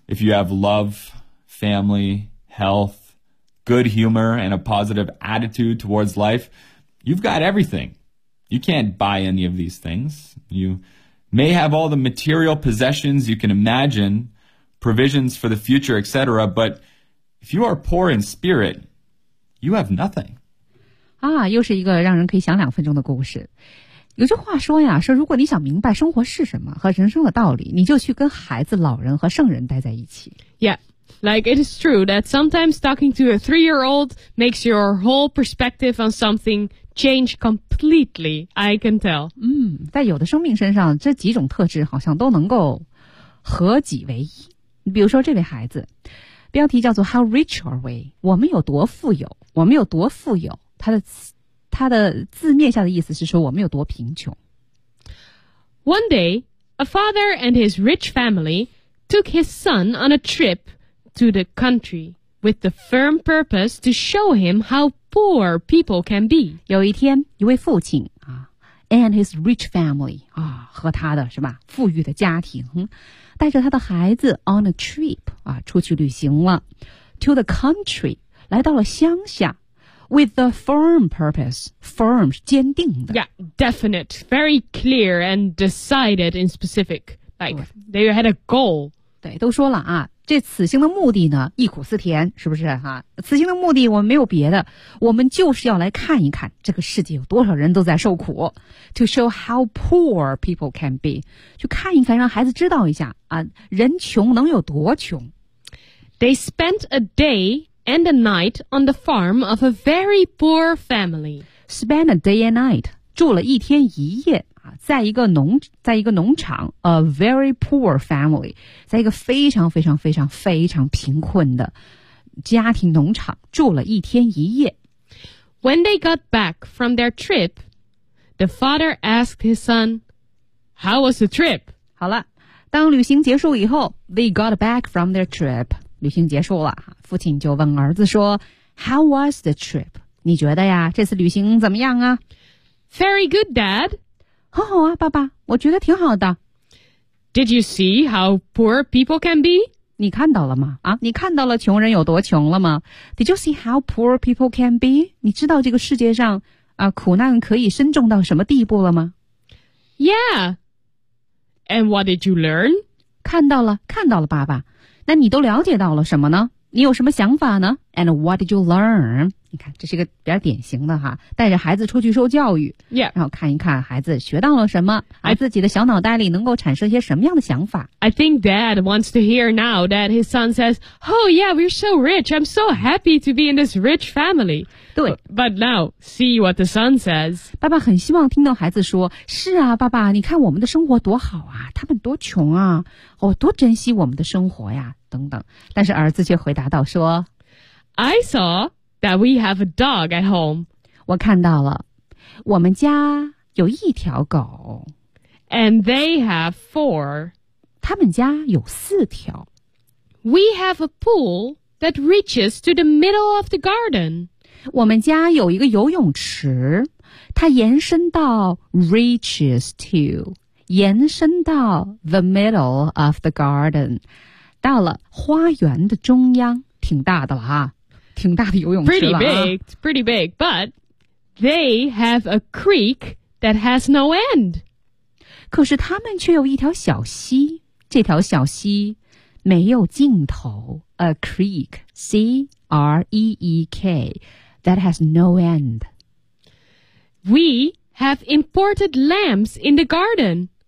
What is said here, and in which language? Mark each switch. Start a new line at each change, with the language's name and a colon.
English: If you have love, family, health, good humor, and a positive attitude towards life, you've got everything. You can't buy any of these things. You may have all the material possessions you can imagine, provisions for the future, etc., but if you are poor in spirit, you have nothing.
Chinese: 啊，又是一个让人可以想两分钟的故事。有句话说呀，说如果你想明白生活是什么和人生的道理，你就去跟孩子、老人和圣人待在一起。
English: Yeah, like it is true that sometimes talking to a three-year-old makes your whole perspective on something change completely, I can tell.
Chinese: 嗯，在有的生命身上，这几种特质好像都能够合己为一。比如说这位孩子，标题叫做
English: How rich are we?
Chinese: 我们有多富有？我们有多富有？他的字面下的意思是说我们有多贫穷。
English: One day, a father and his rich family took his son on a trip to the country with the firm purpose to show him how poor people can be.
Chinese: 有一天，一位父亲啊 ，
English: and his rich family
Chinese: 啊，和他的是吧，富裕的家庭，带着他的孩子
English: on a trip
Chinese: 啊，出去旅行了 ，
English: to the country
Chinese: 来到了乡下。
English: With the firm purpose, firm
Chinese: 是坚定的。
English: Yeah, definite, very clear and decided in specific. Like they had a goal.
Chinese: 对，都说了啊，这此行的目的呢，忆苦思甜，是不是啊？此行的目的我们没有别的，我们就是要来看一看这个世界有多少人都在受苦。
English: To show how poor people can be,
Chinese: 去看一看，让孩子知道一下啊，人穷能有多穷。
English: They spent a day. And a night on the farm of a very poor family. Spend a day and night.
Chinese: 住了一天一夜啊，在一个农场
English: a very poor family.
Chinese: 在一个非常非常非常非常贫困的家庭农场住了一天一夜。
English: When they got back from their trip, the father asked his son, "How was the trip?"
Chinese: 好了，当旅行结束以后
English: they got back from their trip.
Chinese: 旅行结束了，父亲就问儿子说
English: How was the trip?
Chinese: 你觉得呀，这次旅行怎么样啊？
English: Very good, Dad.
Chinese: 很好啊，爸爸，我觉得挺好的。
English: Did you see how poor people can be?
Chinese: 你看到了吗？啊，你看到了穷人有多穷了吗？
English: Did you see how poor people can be?
Chinese: 你知道这个世界上啊，苦难可以深重到什么地步了吗？
English: Yeah. And what did you learn?
Chinese: 看到了，看到了，爸爸。那你都了解到了什么呢？你有什么想法呢 ？
English: And what did you learn?
Chinese: 你看，这是一个比较典型的哈，带着孩子出去受教育，
English: yeah.
Chinese: 然后看一看孩子学到了什么，而自己的小脑袋里能够产生一些什么样的想法。
English: I think Dad wants to hear now that his son says, "Oh yeah, we're so rich. I'm so happy to be in this rich family."
Chinese: 对
English: ，But now see what the son says.
Chinese: 爸爸很希望听到孩子说：“是啊，爸爸，你看我们的生活多好啊，他们多穷啊，哦，多珍惜我们的生活呀。” 等等，但是儿子却回答道说
English: I saw that we have a dog at home.
Chinese: 我看到了，我们家有一条狗。
English: And they have four.
Chinese: 他们家有四条。
English: We have a pool that reaches to the middle of the garden.
Chinese: 我们家有一个游泳池，它延伸到
English: reaches to,
Chinese: 延伸到
English: the middle of the garden.
Chinese: 到了花园的中央，挺大的了哈，挺大的游泳池了啊。
English: Pretty big, but they have a creek that has no end.
Chinese: 可是他们却有一条小溪，这条小溪没有尽头。
English: A creek, C-R-E-E-K, that has no end. We have imported lamps in the garden.